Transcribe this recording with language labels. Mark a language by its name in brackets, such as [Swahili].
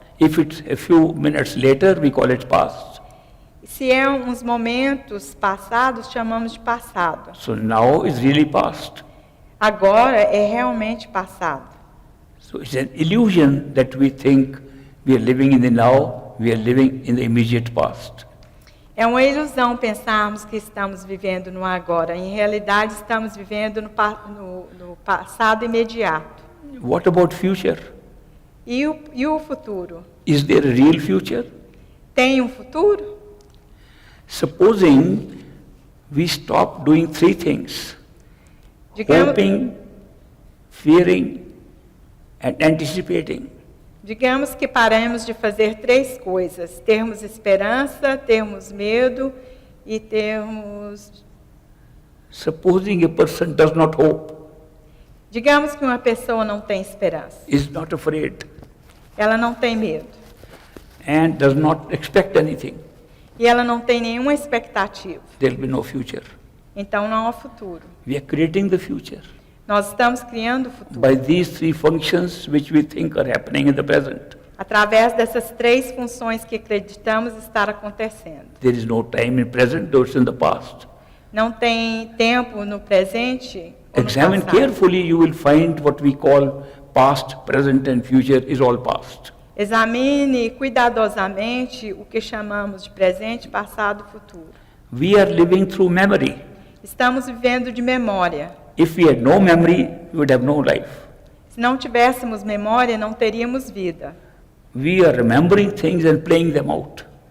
[English] If it's a few minutes later, we call it past. [Portuguese] Se é uns momentos passados, chamamos de passado. [English] So now is really past. [Portuguese] Agora é realmente passado. [English] So it's an illusion that we think we are living in the now, we are living in the immediate past. [Portuguese] É uma ilusão pensarmos que estamos vivendo no agora. Em realidade, estamos vivendo no passado imediato. [English] What about future? [Portuguese] E o futuro? [English] Is there a real future? [Portuguese] Tem um futuro? [English] Supposing we stop doing three things: [Portuguese] Digamos, [English] hoping, fearing, and anticipating. [Portuguese] digamos que paremos de fazer 3 coisas: termos esperança, termos medo e termos... [English] Supposing a person does not hope, [Portuguese] Digamos que uma pessoa não tem esperança, [English] is not afraid, [Portuguese] ela não tem medo [English] and does not expect anything, [Portuguese] e ela não tem nenhuma expectativa. [English] there will be no future. [Portuguese] Então não há futuro. [English] We are creating the future [Portuguese] Nós estamos criando o futuro [English] by these three functions which we think are happening in the present. [Portuguese] através dessas 3 funções que acreditamos estar acontecendo. [English] There is no time in present, though it's in the past. [Portuguese] Não tem tempo no presente ou no [English] Examine [Portuguese] passado. [English] carefully, you will find what we call past, present, and future is all past. [Portuguese] Examine cuidadosamente o que chamamos de presente, passado e futuro. [English] We are living through memory. [Portuguese] Estamos vivendo de memória. [English] If we had no memory, we would have no life. [Portuguese] Se não tivéssemos memória, não teríamos vida. [English] We are remembering things and playing them out.